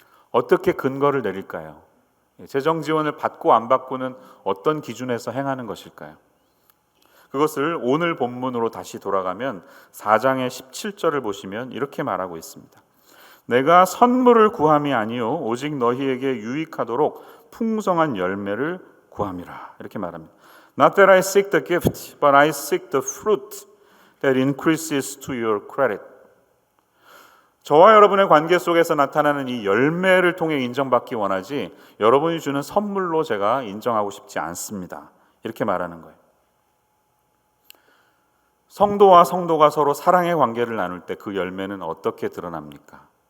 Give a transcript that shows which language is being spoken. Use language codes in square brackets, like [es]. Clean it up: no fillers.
[ko] 어떻게 근거를 내릴까요? 재정 지원을 받고 안 받고는 어떤 기준에서 행하는 것일까요? 그것을 오늘 본문으로 다시 돌아가면 4장의 17절을 보시면 이렇게 말하고 있습니다. 내가 선물을 구함이 아니요 오직 너희에게 유익하도록 풍성한 열매를 구함이라. 이렇게 말합니다. [en] Not that I seek the gift, but I seek the fruit that increases to your credit. [ko] 저와 여러분의 관계 속에서 나타나는 이 열매를 통해 인정받기 원하지 여러분이 주는 선물로 제가 인정하고 싶지 않습니다. 이렇게 말하는 거예요. 성도와 성도가 서로 사랑의 관계를 나눌 때 그 열매는 어떻게 드러납니까?